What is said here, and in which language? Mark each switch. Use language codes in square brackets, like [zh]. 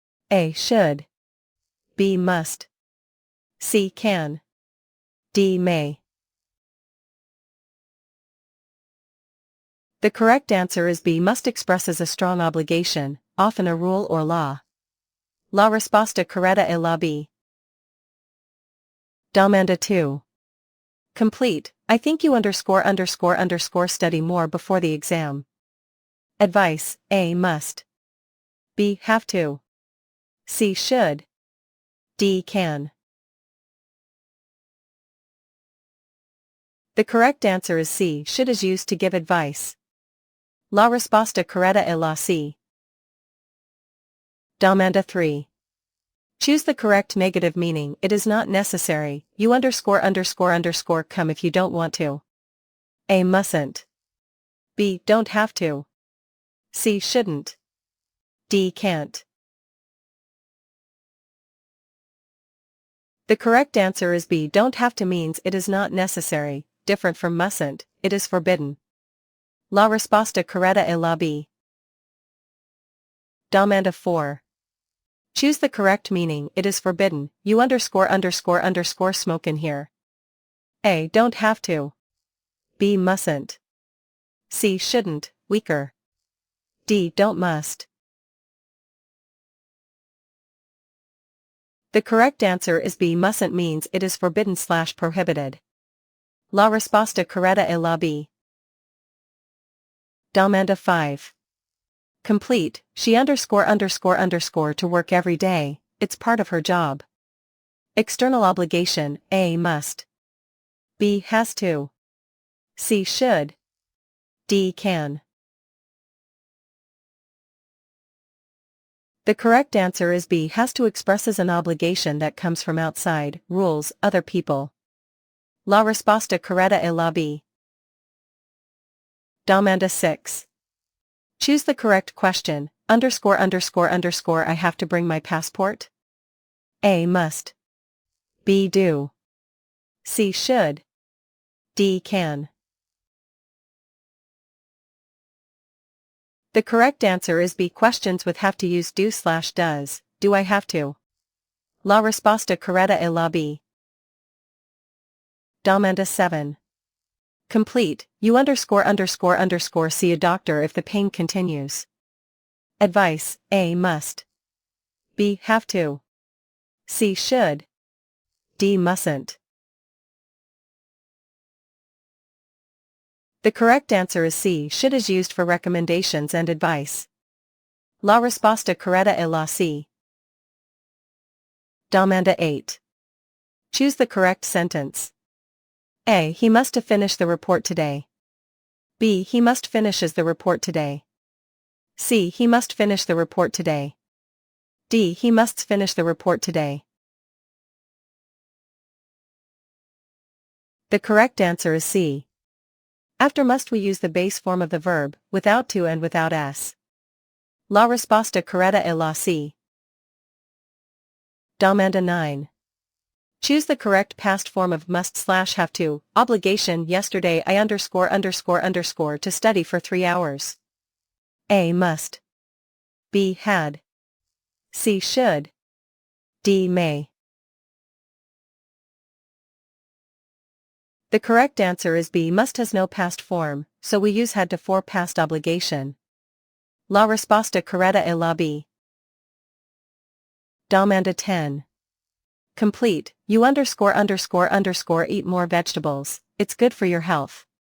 [en] A. Should. B. Must. C. Can. D. May. The correct answer is B. Must expresses a strong obligation, often a rule or law. [es] La respuesta correcta es la B. [it] Domanda 2. [en] Complete, I think you underscore underscore underscore study more before the exam. Advice, A. Must. B. Have to. C. Should. D. Can. The correct answer is C. Should is used to give advice. [es] La respuesta correcta es la C. [it] Domanda 3. [en] Choose the correct negative meaning. It is not necessary, you underscore underscore underscore come if you don't want to. A. Mustn't. B. Don't have to. C. Shouldn't. D. Can't. The correct answer is B. Don't have to means it is not necessary, different from mustn't, it is forbidden. [es] La respuesta correcta es la B. [it] Domanda 4. [en] Choose the correct meaning. It is forbidden, you underscore underscore underscore smoke in here. A. Don't have to. B. Mustn't. C. Shouldn't, weaker. D. Don't must. The correct answer is B. Mustn't means it is forbidden / prohibited. [es] La respuesta correcta es la B. [it] Domanda 5. [en] Complete, she underscore underscore underscore to work every day, it's part of her job. External obligation, A. Must. B. Has to. C. Should. D. Can. The correct answer is B. Has to expresses an obligation that comes from outside, rules, other people. [es] La respuesta correcta es la B. [it] Domanda 6. [en] Choose the correct question, underscore underscore underscore I have to bring my passport? A. Must. B. Do. C. Should. D. Can. The correct answer is B. Questions with have to use do / does, do I have to? [es] La respuesta correcta es la B. [en] Domanda 7. Complete, you underscore underscore underscore see a doctor if the pain continues. Advice, A. Must. B. Have to. C. Should. D. Mustn't. The correct answer is C. Should is used for recommendations and advice. [es] La respuesta correcta es la C. [it] Domanda 8. [en] Choose the correct sentence. A. He must have finished the report today. B. He must finishes the report today. C. He must finish the report today. D. He must finish the report today. The correct answer is C. After must we use the base form of the verb, without to and without s. [es] La respuesta correcta es la C. [it] Domanda 9. [en] Choose the correct past form of must / have to, obligation yesterday I underscore underscore underscore to study for 3 hours. A. Must. B. Had. C. Should. D. May. The correct answer is B. Must has no past form, so we use had to for past obligation. [es] La respuesta correcta es la B. [it] Domanda 10. [en] Complete, you underscore underscore underscore eat more vegetables, it's good for your health.